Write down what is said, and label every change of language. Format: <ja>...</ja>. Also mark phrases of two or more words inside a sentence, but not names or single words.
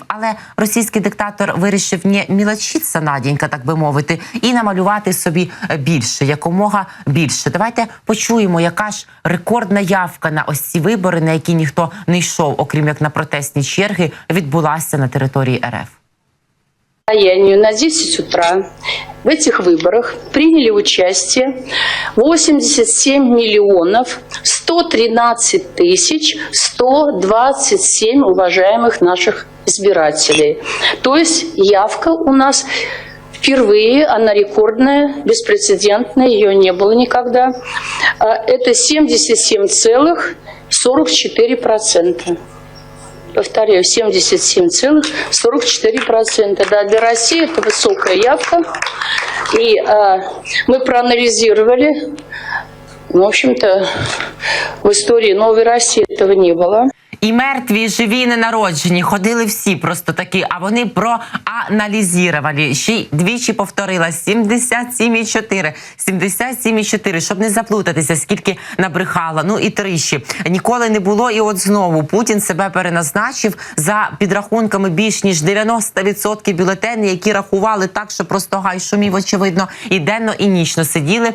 <uk>Але російський диктатор вирішив не мілочитися, Наденька, так би мовити, і намалювати собі більше, якомога більше. Давайте почуємо, яка ж рекордна явка на ось ці вибори, на які ніхто не йшов, окрім як на протестні черги, відбулася на території РФ.</uk> <ru>На 10 утра в этих выборах приняли участие 87 миллионов 113 тысяч 127 уважаемых наших избирателей. То есть явка у нас впервые, она рекордная, беспрецедентная, ее не было никогда. Это 77,44%. Повторяю, 77,44%. Да, для России это высокая явка. И мы проанализировали, в общем-то, в истории новой России этого не было.</ru> <uk>І мертві, і живі, і ненароджені. Ходили всі просто такі, а вони проаналізували. Ще й двічі повторила. 77,4. 77,4. Щоб не заплутатися, скільки набрехала. Ну і тричі. Ніколи не було. І от знову Путін себе переназначив за підрахунками більш ніж 90% бюлетенів, які рахували так, що просто гай шумів, очевидно, і денно, і нічно сиділи.</uk>